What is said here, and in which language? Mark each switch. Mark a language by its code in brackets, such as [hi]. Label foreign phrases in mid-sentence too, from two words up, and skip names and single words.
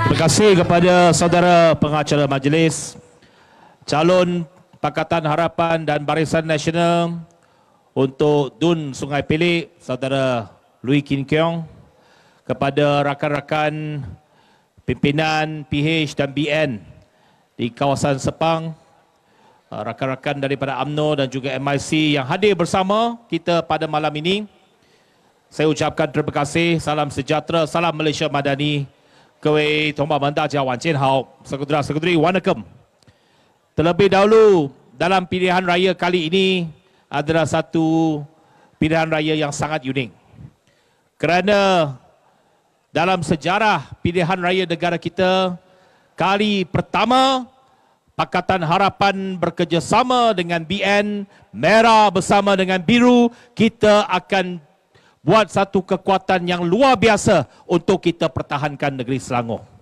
[ms] Terima kasih kepada saudara pengacara majlis, calon Pakatan Harapan dan Barisan Nasional untuk Dun Sungai Pelik, saudara Lui Kin Keong, kepada rakan-rakan pimpinan PH dan BN di kawasan Sepang, rakan-rakan daripada UMNO dan juga MIC yang hadir bersama kita pada malam ini. Saya ucapkan terima kasih, salam sejahtera, salam Malaysia Madani. [zh] 各位同胞们，大家晚间好 ，saudara-saudari wanakkam. [ms] Terlebih dahulu, dalam pilihan raya kali ini adalah satu pilihan raya yang sangat unik. Kerana dalam sejarah pilihan raya negara kita, kali pertama Pakatan Harapan bekerjasama dengan BN, Merah bersama dengan Biru, kita akan buat satu kekuatan yang luar biasa untuk kita pertahankan negeri Selangor.